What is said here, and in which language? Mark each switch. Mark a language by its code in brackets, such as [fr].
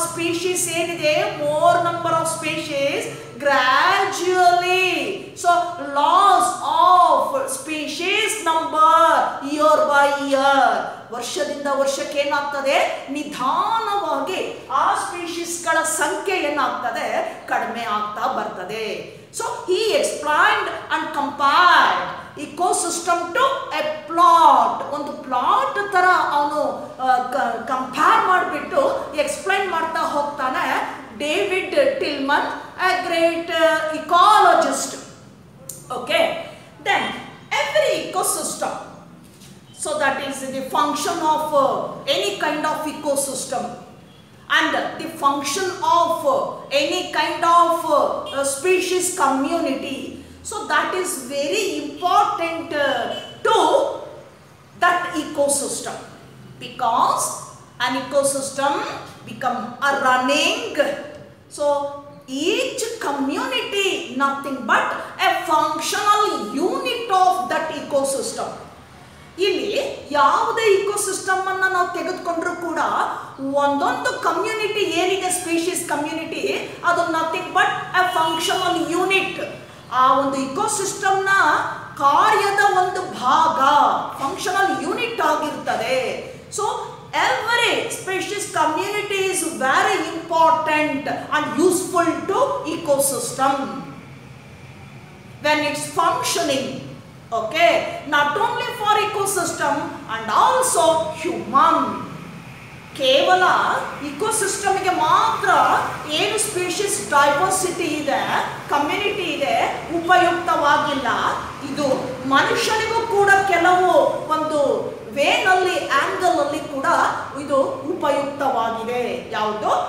[en] species [kn] ಏನಿದೆ, [en] More number of species gradually. So loss of species number year by year, [kn] ವರ್ಷದಿಂದ ವರ್ಷಕ್ಕೆ ಏನಾಗ್ತದೆ, ನಿಧಾನವಾಗಿ ಆ ಸ್ಪೀಶೀಸ್ಗಳ ಸಂಖ್ಯೆ ಏನಾಗ್ತದೆ, ಕಡಿಮೆ ಆಗ್ತಾ ಬರ್ತದೆ. [en] So he explained and compared ecosystem to a plot. [kn] ಒಂದು ಪ್ಲಾಟ್ ತರ ಅವನು ಕಂಪೇರ್ ಮಾಡಿಬಿಟ್ಟು ಎಕ್ಸ್ಪ್ಲೈನ್ ಮಾಡ್ತಾ ಹೋಗ್ತಾನೆ. [en] David Tilman, a great ecologist. Okay, then every ecosystem, so that is the function of any kind of ecosystem, and the function of any kind of species community. So that is very important to that ecosystem, because an ecosystem become a running. So each community nothing but a functional unit of that ecosystem. [kn] ಇಲ್ಲಿ ಯಾವುದೇ ecosystem ಅನ್ನ ನಾವು ತೆಗೆದುಕೊಂಡ್ರು ಕೂಡ ಒಂದೊಂದು community ಏನಿದೆ, species community, ಅದು [en] Nothing but a functional unit. [kn] ಆ ಒಂದು ಇಕೋಸಿಸ್ಟಮ್ನ ಕಾರ್ಯದ ಒಂದು ಭಾಗ, ಫಂಕ್ಷನಲ್ ಯೂನಿಟ್ ಆಗಿರ್ತದೆ. [en] So every species community is very important and useful to ecosystem when it's functioning. Okay, not only for ecosystem and also human. [kn] ಕೇವಲ ಇಕೋಸಿಸ್ಟಮ್ಗೆ ಮಾತ್ರ ಏನು ಸ್ಪೀಶೀಸ್ ಡೈವರ್ಸಿಟಿ ಇದೆ, ಕಮ್ಯುನಿಟಿ ಇದೆ, ಉಪಯುಕ್ತವಾಗಿಲ್ಲ. ಇದು ಮನುಷ್ಯನಿಗೂ ಕೂಡ ಕೆಲವು ಒಂದು ವೇನಲ್ಲಿ, ಆಂಗಲ್ ಅಲ್ಲಿ ಕೂಡ ಇದು ಉಪಯುಕ್ತವಾಗಿದೆ. ಯಾವುದು?